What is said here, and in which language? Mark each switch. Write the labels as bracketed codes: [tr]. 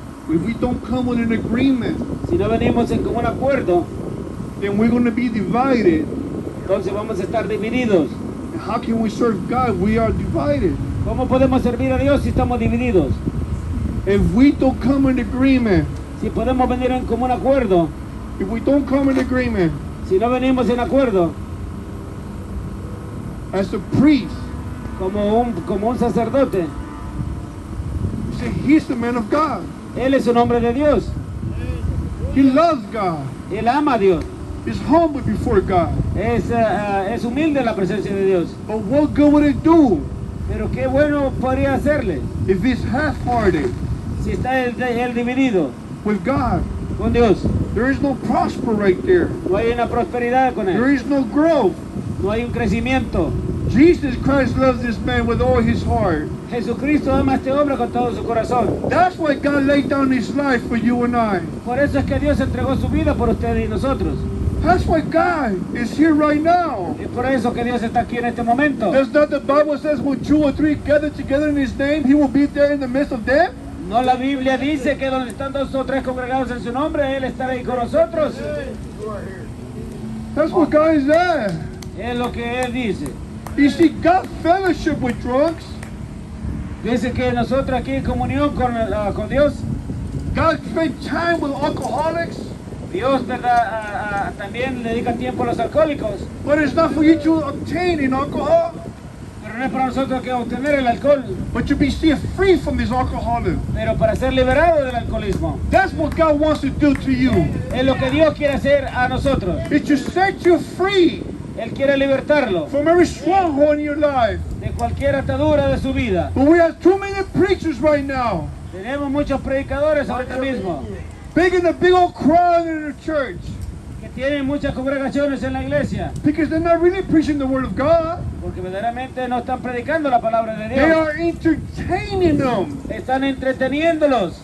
[en] if we don't come with an agreement, [es] si no venimos en común acuerdo, [en] then we're going to be divided. [es] entonces vamos a estar divididos. [en] And how can we serve God? We are divided. [es] ¿Cómo podemos servir a Dios si estamos divididos? [en] If we don't come in agreement, [es] Si podemos venir en común acuerdo, [en] if we don't come in agreement, [es] si no venimos en acuerdo, [en] as a priest, [es] como un sacerdote, [en] you say he's the man of God. [es] él es un hombre de Dios, [en] He loves God. [es] él ama a Dios, [en] He's humble before God. [es] es humilde en la presencia de Dios. [en] But what good would it do [es] Pero qué bueno podría hacerle [en] if he's half-hearted [es] si está él dividido [en] with God? [es] con Dios. [en] There is no prosper right there. [es] No hay una prosperidad con [en] There [es] él, [en] is no growth. [es] no hay un crecimiento. [en] Jesus Christ loves this man with all his heart. [es] Jesucristo ama a este hombre con todo su corazón. [en] That's why God laid down his life for you and I. [es] Por eso es que Dios entregó su vida por usted y nosotros. [en] That's why God is here right now. [es] Y por eso que Dios está aquí en este momento. [en] Does not the Bible says when 2 or 3 gather together in His name, He will be there in the midst of them? [es] No, la Biblia dice que donde están 2 o 3 congregados en su nombre, Él estará ahí con nosotros. [en] That's what God is there. [es] Es lo que Él dice. [en] You see, God fellowship with drunks. [es] Dice que nosotros aquí en comunión con Dios, [en] God spend time with alcoholics. [es] Dios, ¿verdad? También le dedica tiempo a los alcohólicos. [en] But it's not for you to obtain in alcohol, [es] Pero no es para nosotros que obtener el alcohol, [en] but to be set free from this alcoholism. [es] pero para ser liberado del alcoholismo. [en] That's what God wants to do to you. [es] Es lo que Dios quiere hacer a nosotros. [en] It's to set you free [es] Él quiere libertarlo [en] from every stronghold in your life. [es] de cualquier atadura de su vida. [en] But we have too many preachers right now, [es] Tenemos muchos predicadores ahorita mismo [en] making a big old crowd in the church, [es] que tienen muchas congregaciones en la iglesia [en] because they're not really preaching the word of God. [es] porque verdaderamente no están predicando la palabra de [en] They [es] Dios. [en] are entertaining them [es] Están entreteniéndolos